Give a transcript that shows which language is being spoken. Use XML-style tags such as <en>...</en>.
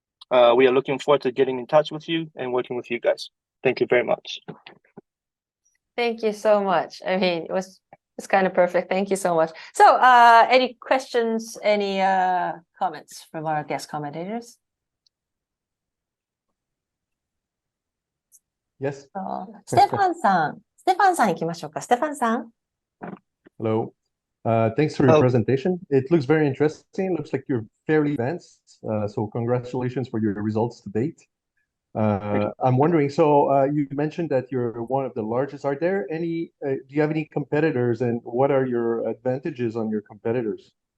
<en>We are looking forward to getting in touch with you and working with you guys. Thank you very much. Thank you so much. I mean, it's kind of perfect. Thank you so much. So, any questions, any comments from our guest commentators? Yes.</en> <ja>ステファンさん行きましょうか。ステファンさん。</ja> <en>Hello. Thanks for your presentation. It looks very interesting. Looks like you're fairly advanced. So congratulations for your results to date. I'm wondering, so you mentioned that you're one of the largest. Are there any, do you have any competitors, and what are your advantages on your competitors?</en>